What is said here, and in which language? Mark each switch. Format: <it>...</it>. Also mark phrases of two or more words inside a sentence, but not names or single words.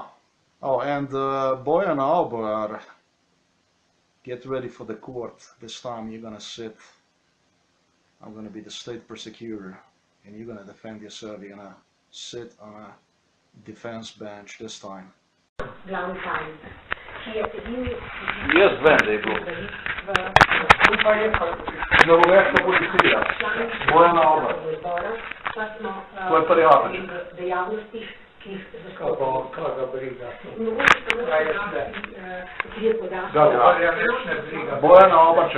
<en>Oh, and Bojan Albar, get ready for the court. This time you're gonna sit. I'm gonna be the state prosecutor, and you're gonna defend yourself. You're gonna sit on a defense bench this time.</en> <sl>Jaz vem, da je bilo. Norveška policija. Bojan Albar. Tvoj prijatelj. Bojan Albarček.</sl>